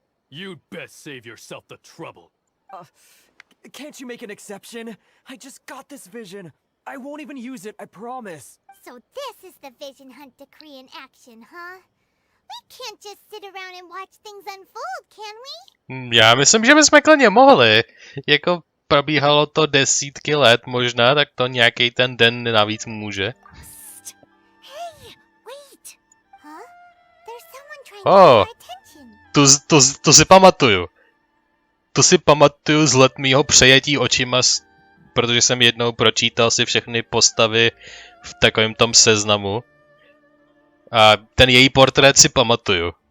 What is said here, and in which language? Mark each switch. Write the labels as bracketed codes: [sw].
[en] You'd best save yourself the trouble. Can't you make an exception? I just got this vision. I won't even use it, I promise. So this is the Vision Hunt decree in action, huh? We can't just sit around and watch things unfold, can we? [cs] Já myslím, že bychom klidně mohli. Jako probíhalo to desítky let možná, tak to nějaký ten den navíc může. [en] Hey, wait. Huh? There's someone trying to get our attention. [cs] Tu si pamatuju. Tu si pamatuju z let mýho přejetí očima, protože jsem jednou pročítal si všechny postavy v takovém tom seznamu. A ten její portrét si pamatuju.